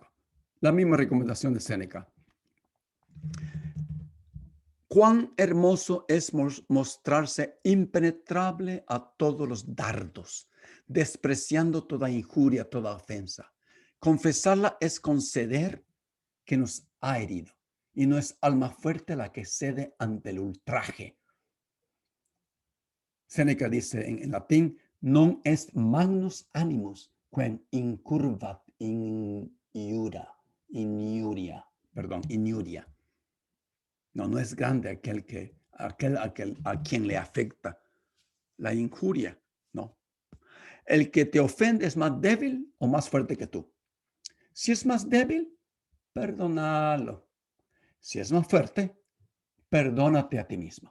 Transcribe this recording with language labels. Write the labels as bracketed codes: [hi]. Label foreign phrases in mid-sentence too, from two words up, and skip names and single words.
[es] La misma recomendación de Séneca. Cuán hermoso es mostrarse impenetrable a todos los dardos, despreciando toda injuria, toda ofensa. Confesarla es conceder que nos ha herido, y no es alma fuerte la que cede ante el ultraje. Séneca dice en latín, [la] non est magnus animus quem incurvat inuria. [es] No, no es grande aquel a quien le afecta la injuria, no. El que te ofende es más débil o más fuerte que tú. Si es más débil, perdónalo. Si es más fuerte, perdónate a ti mismo.